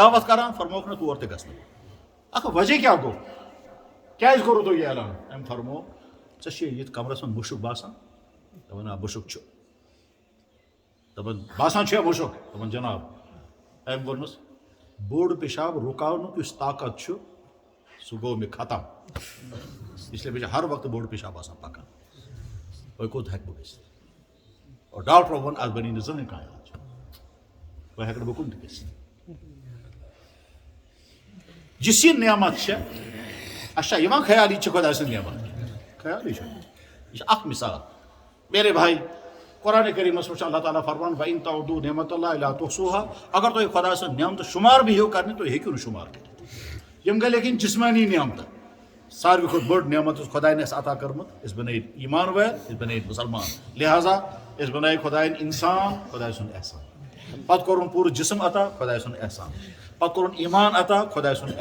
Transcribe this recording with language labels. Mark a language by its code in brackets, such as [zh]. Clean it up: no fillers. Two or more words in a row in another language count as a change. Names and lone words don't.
[ks] دعوت کران فرمووُکھ نہ تور تہِ گژھنہٕ اکھ وجہ کیٛاہ گوٚو کیٛازِ کوٚروٕ تۄہہِ یہِ اعلان أمۍ فرموو ژےٚ چھُے ییٚتہِ کمرس منٛز مُشُک باسان دوٚپُن آ مُشُک چھُ دوٚپُن باسان چھُیا مُشُک دوٚپُن جناب أمۍ ووٚنمَس بوٚڑ پیشاب رُکاونُک یُس طاقت چھُ سُہ گوٚو مےٚ ختم اسلیے مےٚ چھُ ہر وقتہٕ بوٚڑ پیشاب آسان پکان وۄنۍ کوٚت ہیٚکہٕ بہٕ گٔژھِتھ اور ڈاکٹرو ووٚن اتھ بنی نہٕ زٕہٕنۍ کانٛہہ علاج وۄنۍ ہیٚکہٕ نہٕ بہٕ کُن تہِ گٔژھِتھ یُس یہِ نعمت چھےٚ اچھا یِوان خیال یہِ چھِ خۄداے سٕنٛز نعمت خیالٕے چھُ یہِ چھِ اکھ مثال [ur] میرے بھائی [ks] قرآن کریٖمس منٛز چھُ اللہ تعالیٰ فرمان [ar] وَإِن تَعُدُّوا نِعمَتَ اللہِ لَا تُحْصُوهَا [ks] اگر تُہۍ خۄدا سٕنٛز نعمتہٕ شُمار بِہِو کرنہِ تُہۍ ہیٚکِو نہٕ شُمار کٔرِتھ یِم گٔے لیکِن جسمٲنی نعمتہٕ ساروی کھۄتہٕ بٔڑ نعمت یُس خۄداین اَسہِ عطا کٔرمٕژ أسۍ بنٲیِتھ ایٖمان وٲلۍ أسۍ بنٲیِتھ مُسلمان لہٰذا أسۍ بنٲیِو خۄدایَن اِنسان خۄداے سُنٛد احسان پتہٕ کوٚرُن پوٗرٕ جسم عطا خۄداے سُنٛد احسان پتہٕ کوٚرُن ایٖمان عطا خۄداے سُنٛد